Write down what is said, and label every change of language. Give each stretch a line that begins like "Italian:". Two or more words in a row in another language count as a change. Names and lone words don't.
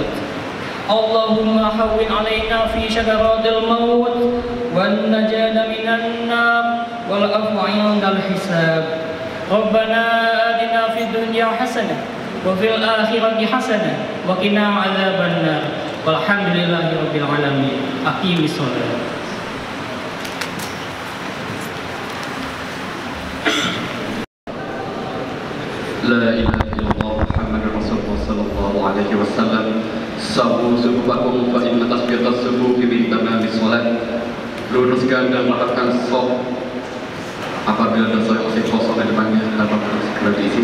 Arabic: اللهم هون علينا في سكرات الموت والنجاة من النار والعفو عند الحساب. ربنا آتنا في الدنيا حسنة وفي الآخرة حسنة وقنا عذاب النار. والحمد لله رب العالمين. أقم الصلاة. لا إله إلا الله محمد رسول الله صلى الله عليه وسلم. سبو سبوحكم فإن تسبيحة الصبح من تمام الصلاة.
Indonesian: Luruskan dan rapatkan shaf. Apabila ada sholat masih kosong di depannya, harapkan segera diisi.